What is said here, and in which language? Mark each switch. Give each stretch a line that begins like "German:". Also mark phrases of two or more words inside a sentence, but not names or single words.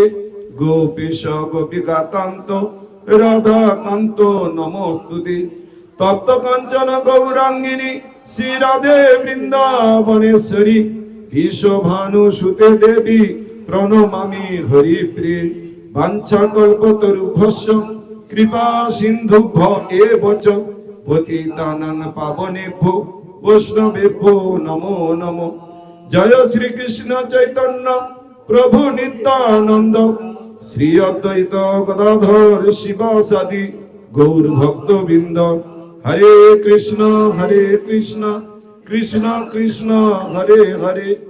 Sanskrit: গোপীশ গোপিকাকান্ত রাধাকান্ত নমস্তুতে তপ্ত কাঞ্চন গৌরাঙ্গিনী শ্রী রাধে বৃন্দাবনেশ্বরী বিশ্বভানু সুতে দেবী প্রণমামি হরিপ্রিয়ে বাঞ্ছা কল্পতরুভ্যশ্চ কৃপা সিন্ধুভ্য এব চ পতিতানাং পাবনেভ্যো বৈষ্ণবেভ্যো নমো নমো জয় শ্রী কৃষ্ণ চৈতন্য প্রভু নিত্যানন্দ শ্রী অদ্বৈত গদাধর শিবাসাদি গৌর ভক্তবৃন্দ হরে কৃষ্ণ কৃষ্ণ কৃষ্ণ কৃষ্ণ হরে হরে